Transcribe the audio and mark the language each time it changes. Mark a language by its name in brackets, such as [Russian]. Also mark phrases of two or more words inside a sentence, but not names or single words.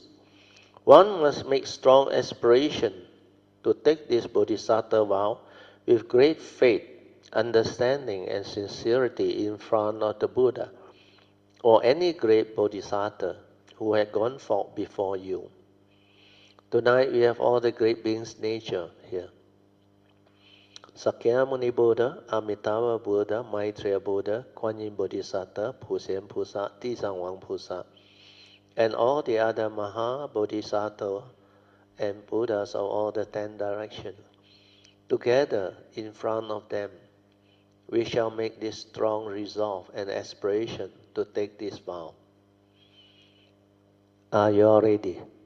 [English] One must make strong aspiration to take this Bodhisattva vow with great faith, understanding, and sincerity in front of the Buddha or any great Bodhisattva who had gone forth before you. Tonight we have all the great beings' nature here. Sakyamuni Buddha, Amitabha Buddha, Maitreya Buddha, Kuan Yin Bodhisattva, Pusen Pusa, Tisangwang Pusa, and all the other Maha Bodhisattva and Buddhas of all the 10 directions. Together in front of them, we shall make this strong resolve and aspiration to take this vow. Are you all ready?